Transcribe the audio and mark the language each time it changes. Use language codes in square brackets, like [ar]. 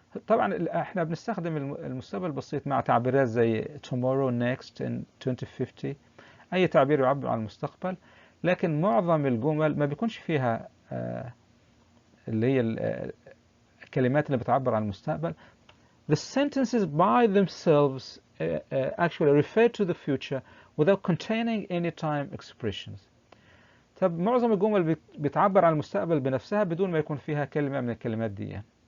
[ar] طبعا احنا بنستخدم المستقبل البسيط مع تعبيرات زي tomorrow, next, in 2050، اي تعبير يعبر عن المستقبل، لكن معظم الجمل ما بيكونش فيها اللي هي الكلمات اللي بتعبر عن المستقبل. [en] The sentences by themselves actually refer to the future without containing any time expressions. [ar] طب معظم الجمل بتعبر عن المستقبل بنفسها بدون ما يكون فيها كلمة من الكلمات دي.